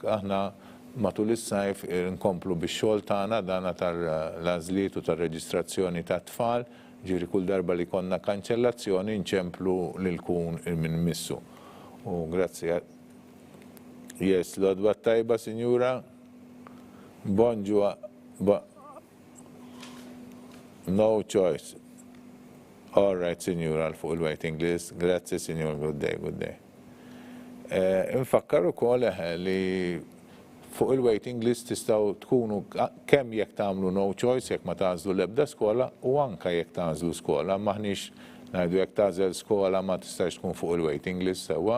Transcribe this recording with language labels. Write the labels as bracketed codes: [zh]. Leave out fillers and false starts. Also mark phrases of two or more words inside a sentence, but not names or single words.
[mt] Aħna matul is-sajf nkomplu bix-xogħol tagħna dana tal-għażliet u tar-reġistrazzjoni tat-tfal, ġifieri kull darba li konna kanċellazzjoni nċemplu lil kun minn missu. U grazzi. Yes, l-għodwa tajba, Signora. Bonġu. [en] No choice. All right, [mt] Signora, fuq il- [en] waiting list. [it] Grazie, Signora. [en] Good day. [mt] Infakkar ukoll li fuq il- [en] waiting list [mt] tistgħu tkunu kemm jekk tagħmlu [en] no choice [mt] jekk ma tażlu l-ebda skola u anke jekk tażlu skola. Maħniex ngħidu jekk tażel skola ma tistax tkun fuq il-waiting list sewwa.